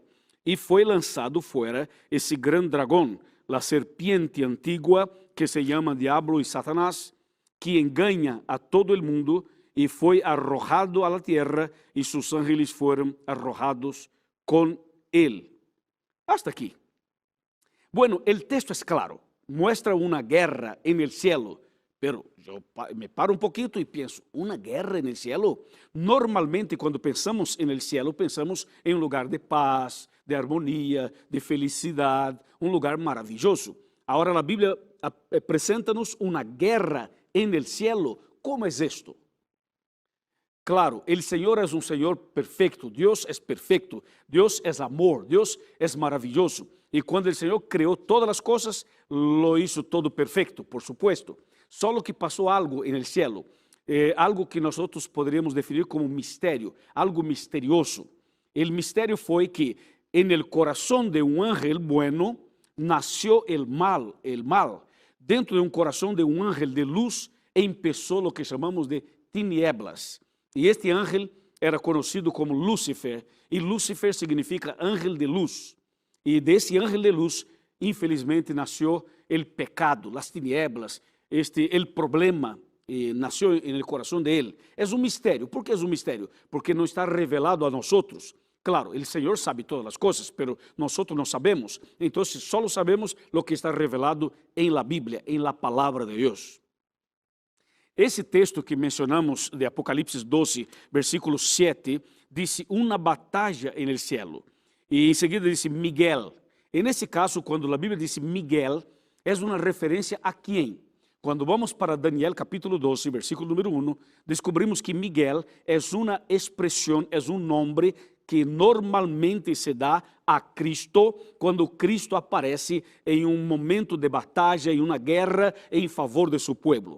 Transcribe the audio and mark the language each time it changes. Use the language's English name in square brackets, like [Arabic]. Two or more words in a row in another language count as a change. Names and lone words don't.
[Spanish] Y fue lanzado fuera ese gran dragón, la serpiente antigua que se llama Diablo y Satanás, que engaña a todo el mundo, y fue arrojado a la tierra, y sus ángeles fueron arrojados con él. Hasta aquí. Bueno, el texto es claro, muestra una guerra en el cielo. [Portuguese] Pero eu me paro um pouquinho e penso, uma guerra no céu? Normalmente, quando pensamos no céu, pensamos em um lugar de paz, de harmonia, de felicidade, um lugar maravilhoso. Agora, a Bíblia apresenta-nos uma guerra no céu. Como é isto? Claro, o Senhor é um Senhor perfeito, Deus é perfeito, Deus é amor, Deus é maravilhoso. E quando o Senhor criou todas as coisas, [Spanish] lo hizo todo perfeito, por supuesto. [Portuguese] Só que passou algo no céu, algo que nós poderíamos definir como mistério, algo misterioso. O mistério foi que no coração de [Spanish] ángel bueno [Portuguese] nasceu o mal. Dentro de coração de [Spanish] ángel de luz [Portuguese] começou o que chamamos de tinieblas. E este ángel era conhecido como Lúcifer, e Lúcifer significa [Spanish] ángel de luz. [Portuguese] E desse [Spanish] ángel de luz, [Portuguese] infelizmente, nasceu o pecado, as tinieblas. [Spanish] El problema nació en el corazón de él. Es un misterio. ¿Por qué es un misterio? Porque no está revelado a nosotros. Claro, el Señor sabe todas las cosas, pero nosotros no sabemos. Entonces, solo sabemos lo que está revelado en la Biblia, en la palabra de Dios. [Portuguese] Esse texto que mencionamos de Apocalipsis 12, versículo 7, [Spanish] dice una batalla en el cielo. Y enseguida dice Miguel. [Portuguese] En esse caso, quando a Bíblia diz Miguel, é uma referência a quem? Quando vamos para Daniel capítulo 12, versículo número 1, descobrimos que Miguel é uma expressão, é um nome que normalmente se dá a Cristo quando Cristo aparece em um momento de batalha, em uma guerra em favor de seu povo.